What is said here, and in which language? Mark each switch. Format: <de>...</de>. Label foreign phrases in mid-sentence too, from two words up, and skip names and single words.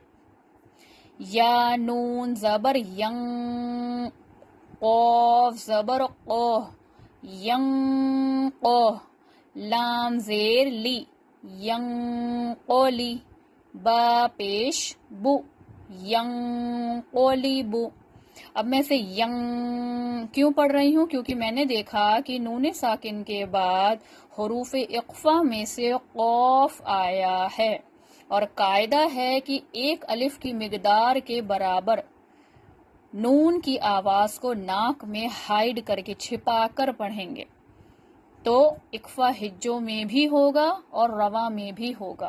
<ur>یا نون زبر ین، قاف زبر قوہ، ین قوہ۔ لام زیر لی، ینقلی، با پیش بو، ینقلبو۔ اب میں اسے ینگ کیوں پڑھ رہی ہوں؟ کیونکہ میں نے دیکھا کہ نون ساکن کے بعد حروف اقفا میں سے قوف آیا ہے، اور قاعدہ ہے کہ ایک الف کی مقدار کے برابر نون کی آواز کو ناک میں ہائیڈ کر کے چھپا کر پڑھیں گے تو اقفا ہجوں میں بھی ہوگا اور رواں میں بھی ہوگا۔</ur>